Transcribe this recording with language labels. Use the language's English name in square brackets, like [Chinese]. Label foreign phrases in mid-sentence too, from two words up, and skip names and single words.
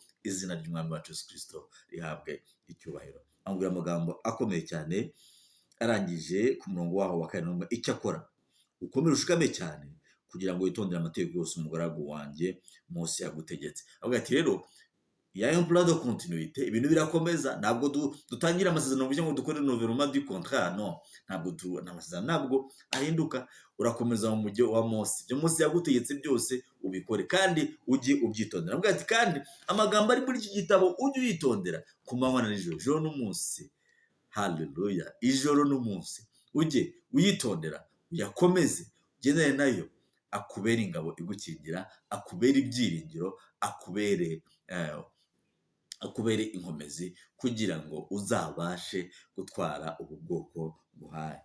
[Kinyarwanda] Izina ry'Umwami wacu Yesu Kristo rihabwe icyubahiro. Ambwira amagambo akomeye cyane, arangije ku murongo waho wa 4, icyo akora ukomere ushikame cyane, kugira ngo witondere amategeko yose umugaragu wanjye Mose yagutegetse. Avuga ati rero [French] ya un plan de continuité, [Kinyarwanda] ibintu birakomeza. Ntabwo dutangira amasezerano kugira ngo dukore [French] nouvellement du contrat, [Kinyarwanda] non. Ntabwo amasezerano ntabwo ahinduka. Urakomeza mu mujyi wa Mose, ibyo Mose yagutegetse byose ubikore, kandi ujye ubyitondera. Avuga ati kandi amagambo ari muri iki gitabo ujye uyitondera ku manywa na nijoro, ijoro n'umunsi. Haleluya. Ijoro n'umunsi ujye uyitondera, uyakomeze, ugendane nayo, akubere ingabo igukingira, akubere ibyiringiro, akubere inkomezi, kugira ngo uzabashe gutwara ubu bwoko buhaye.